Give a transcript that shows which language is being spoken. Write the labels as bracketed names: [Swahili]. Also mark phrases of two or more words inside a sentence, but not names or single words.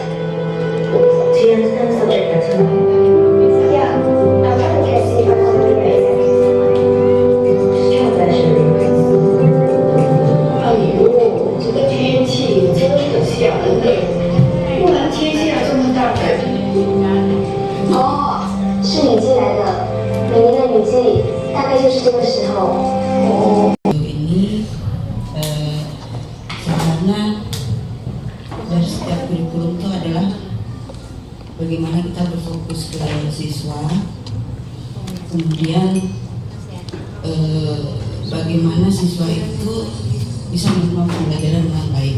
[English] Do you understand the subject better? Yeah, I'm trying to get see if I can read it. Just try to measure. [Chinese] 哎呦，这个天气真的吓人嘞！忽然天气有这么大改变。哦，是雨季来的，每年的雨季大概就是这个时候。哦。 [Indonesian] ini sebenarnya dari setiap kurikulum itu adalah bagaimana kita berfokus ke siswa, kemudian bagaimana siswa itu bisa menerima pembelajaran dengan baik.